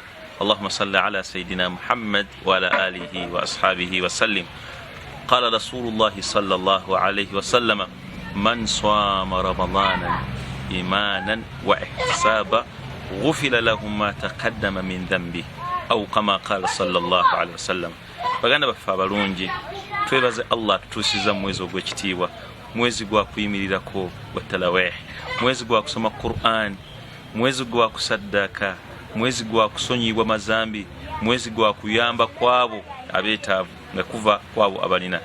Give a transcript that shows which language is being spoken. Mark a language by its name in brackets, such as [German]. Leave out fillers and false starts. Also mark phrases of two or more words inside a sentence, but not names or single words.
[Arabic] اللهم صل على سيدنا محمد وعلى آله وأصحابه وسلم. قال رسول الله صلى الله عليه وسلم: من صام رمضانا إيمانا واحتسابا غفر له ما تقدم من ذنبه أو كما قال صلى الله عليه وسلم. [Ganda] baganda baffe abalungi, twebaze Allah tutuusiza mwezi ogw'ekitiibwa, mwezi gwa kuyimirirako gwa talawih, mwezi gwa kusoma Qur'an, mwezi gwa kusaddaka, mwezi gwa kusonyibwa mazambi, mwezi gwa kuyamba kwabo abeetaavu nga kuva kwabo abalina.